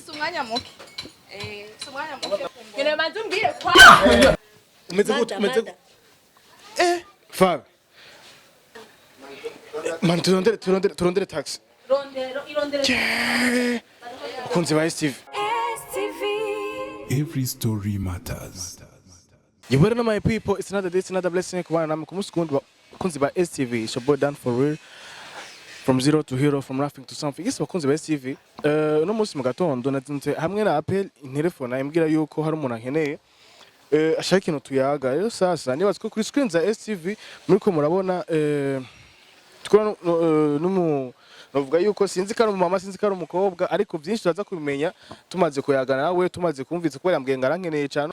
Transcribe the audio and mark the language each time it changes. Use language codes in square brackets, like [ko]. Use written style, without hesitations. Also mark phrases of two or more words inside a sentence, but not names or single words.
[rn] Umwanya muke. Umwanya muke. Ngene manzi umbwire kwa. Meze gute? Fab. Man turondere taxi. Irondere. Kunzi ba STV. [en] Every story matters. You better know my people, it's another day, it's another blessing. I'm Kunzi ba STV. It's your boy Dan for real. From zero to hero, from nothing to something. Yes, Kunzi ba STV. [rn] No musi mu gatondo natinze hamwe na appel telefone imbwira yuko hari umuntu ankeneye. Ashaka ikintu tuyaga. Rero sasa nibaza ko kuri screen za STV muriko murabona tukora novuga yuko sinzi ko ari umama sinzi ko ari umukobwa ariko byinshi turaza kubimenya tumaze kuyagana nawe tumaze kumviza ko yambwiye ngarankeneye cyane.